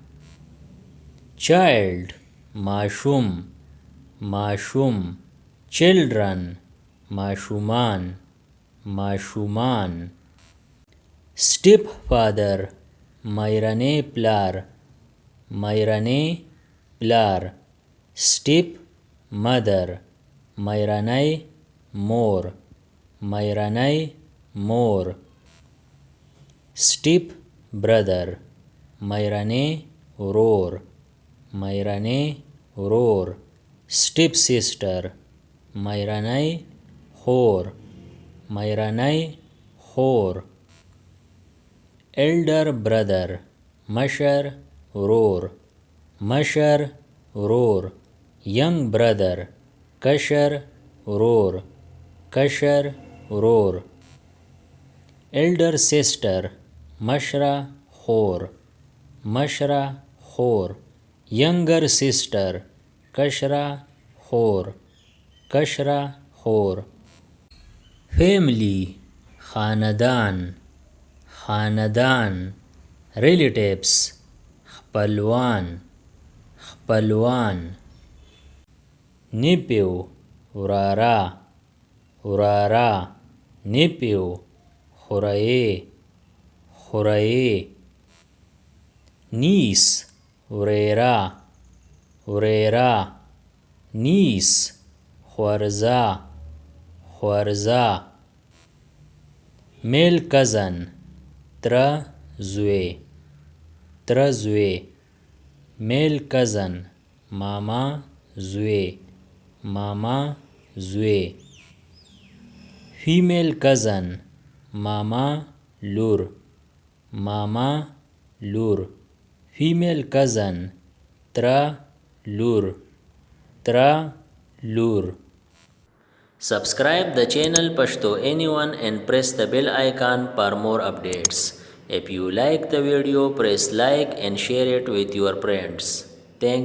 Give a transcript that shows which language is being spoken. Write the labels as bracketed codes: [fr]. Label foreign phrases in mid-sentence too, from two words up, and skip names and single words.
[ps] child ماشوم ماشوم, children ماشومان ماشومان, stepfather مېرنی پلار مېرنی پلار, [en] step mother [ps] مېرنۍ مور مېرنۍ مور, [en] step brother [ps] مېرنی رور مېرنی رور, [en] step sister [ps] مېرنۍ خور مېرنۍ خور, [en] elder brother [ps] مشر رور مشر رور, [en] young brother कशर [ps] رور کشر رور, [en] elder sister [ps] मशरा خور مشره خور, [en] younger sister [ps] کشره خور کشره خور, family خاندان خاندان, relatives خپلوان خپلوان, nephew وراره وراره, nephew خوریی خوریی, niece ورېره ورېره, niece خورزه خورزه, [en] male cousin [ps] ترزوی ترزوی, [en] male cousin [ps] ماما زوی ماما زوی, [en] female cousin [ps] ماما لور ماما لور, [en] female cousin [ps] لور لور. [en] Subscribe the channel Pashto Anyone and press the bell icon for more updates. If you like the video, press like and share it with your friends.